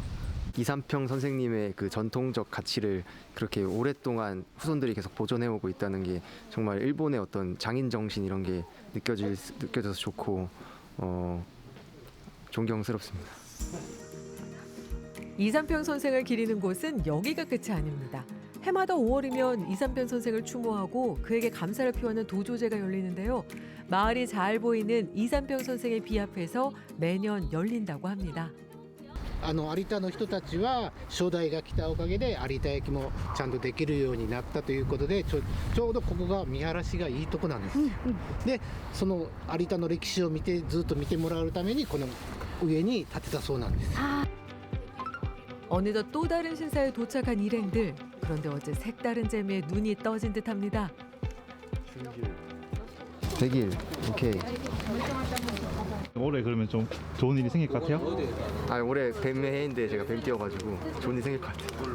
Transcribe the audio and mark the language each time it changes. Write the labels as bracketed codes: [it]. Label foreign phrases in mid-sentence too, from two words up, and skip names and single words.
[ko] 이삼평 선생님의 그 전통적 가치를 그렇게 오랫동안 후손들이 계속 보존해오고 있다는 게 정말 일본의 어떤 장인 정신 이런 게 느껴져서 좋고 존경스럽습니다. 이삼평 선생을 기리는 곳은 여기가 끝이 아닙니다. 해마다 5월이면 이삼평 선생을 추모하고 그에게 감사를 표하는 도조제가 열리는데요. 마을이 잘 보이는 이삼평 선생의 비 앞에서 매년 열린다고 합니다. [ja] 有田の人たちは初代が来たおかげで有田焼もちゃんとできるようになったということでちょうどここが見晴らしがいいとこなんです、でその有田の歴史をずっと見てもらうためにこの上に建てたそうなんです。 [ko] 어느덧 또 다른 신사에 도착한 일행들. 그런데 어제 색다른 재미에 눈이 떠진 듯합니다. 100일, 오케이. 올해 그러면 좀 좋은 일이 생길 것 같아요? 아 올해 뱀의 해인데 제가 뱀 띄워가지고 좋은 일 생길 것 같아요.